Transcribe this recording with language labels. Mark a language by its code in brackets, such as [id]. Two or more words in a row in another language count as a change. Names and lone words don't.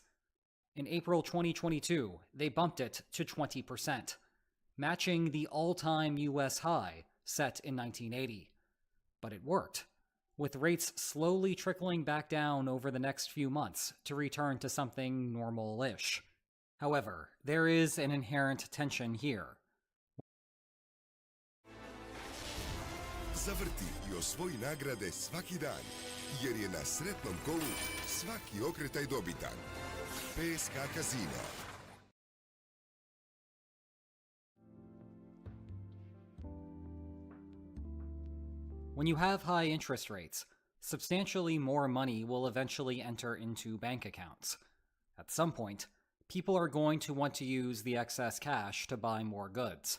[en] In April 2022, they bumped it to 20%, matching the all-time US high set in 1980. But it worked, with rates slowly trickling back down over the next few months to return to something normal-ish. However, there is an inherent tension here. [hr] Zavrti I osvoji nagrade svaki dan, jer je na sretnom kolu svaki okretaj dobitan. PSK Casino. [en] When you have high interest rates, substantially more money will eventually enter into bank accounts. At some point, people are going to want to use the excess cash to buy more goods.